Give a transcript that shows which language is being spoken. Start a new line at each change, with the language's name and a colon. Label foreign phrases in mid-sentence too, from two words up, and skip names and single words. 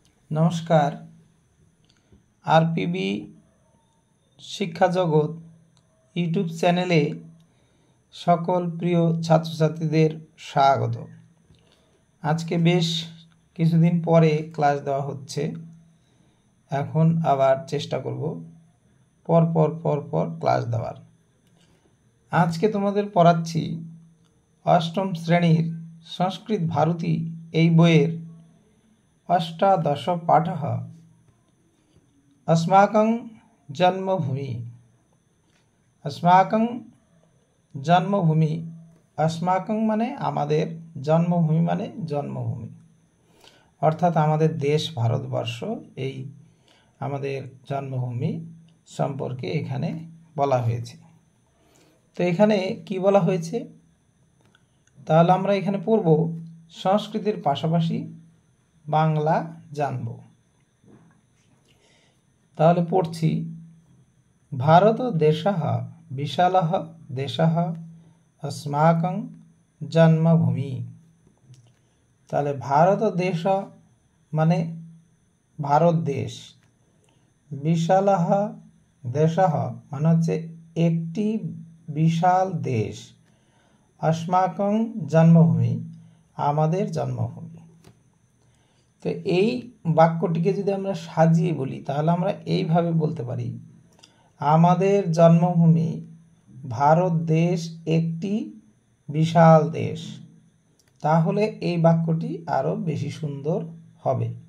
Bangla: नमस्कार। আরপিবি শিক্ষা জগত ইউটিউব চ্যানেলে সকল প্রিয় ছাত্র ছাত্রীদের স্বাগত। আজকে বেশ কিছুদিন পরে ক্লাস देওয়া হচ্ছে। এখন আবার চেষ্টা করব পর ক্লাস দেওয়ার। আজকে তোমাদের পড়াচ্ছি অষ্টম শ্রেণীর সংস্কৃত ভারতী এই বইয়ের
Sanskrit: अष्टादश पाठः अस्माकं जन्मभूमि। अस्माकं जन्मभूमि,
Bangla: অস্মাকং মানে আমাদের, জন্মভূমি মানে জন্মভূমি অর্থাৎ আমাদের দেশ ভারতবর্ষ এই আমাদের জন্মভূমি সম্পর্কে এখানে বলা হয়েছে। তো এখানে কি বলা হয়েছে তাহলে আমরা এখানে পড়ব সংস্কৃতের পাশাপাশি বাংলা জানব। তাহলে পড়ছি
Sanskrit: ভারত দেশः বিশালः দেশः अस्माकं जन्मभूमि।
Bangla: তাহলে ভারত দেশ মানে ভারত দেশ,
Sanskrit: বিশালः দেশः
Bangla: মানে হচ্ছে একটি বিশাল দেশ,
Sanskrit: अस्माकं जन्मभूमि
Bangla: আমাদের জন্মভূমি। তো এই বাক্যটিকে যদি আমরা সাজিয়ে বলি তাহলে আমরা এইভাবে বলতে পারি, আমাদের জন্মভূমি ভারত দেশ একটি বিশাল দেশ। তাহলে এই বাক্যটি আরো বেশি সুন্দর হবে।